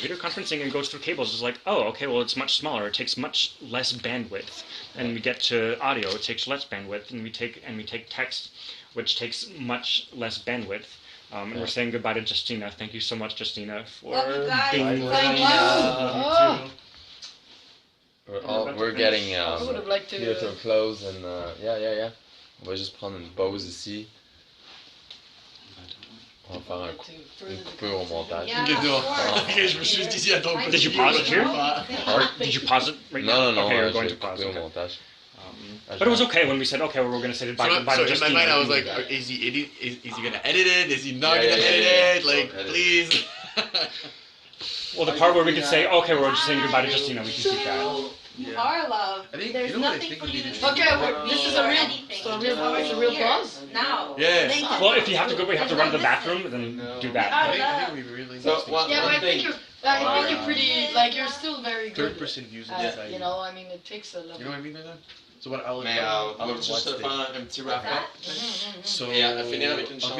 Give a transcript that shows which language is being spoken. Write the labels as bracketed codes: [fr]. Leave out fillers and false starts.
[en] Video conferencing, it goes through cables. It's like, oh, okay, well, it's much smaller. It takes much less bandwidth. And we get to audio, it takes less bandwidth, and we take text, which takes much less bandwidth. And we're saying goodbye to Justyna. Thank you so much, Justyna, for being with us. We're getting to [fr] bientôt close and on va juste prendre une pause ici. On va faire une coupure au montage. Je me suis dit, attends, [en] Did you pause it here? Did you pause it right now? No. Okay, you're going to pause. [fr] Au montage. [en] But it was okay when we said, okay, well, we're going to say goodbye to Justyna. So in my mind, I was like, is he going to edit it? Is he not going to edit it? Like, please. Well, the part where we could say, okay, we're just saying goodbye to Justyna, we can keep that. You are loved. I think, There's nothing for you to do. Okay, this is a real pause? Now. Yeah. Well, if you have to go, we have to run to the bathroom, then do that. I think we really I think you're pretty, you're still very good. Third-person views. It takes a lot. You know what I mean by that? So what I'll [fr] juste faire un petit wrap-up. [en] So, [fr] Et finir avec une chanson.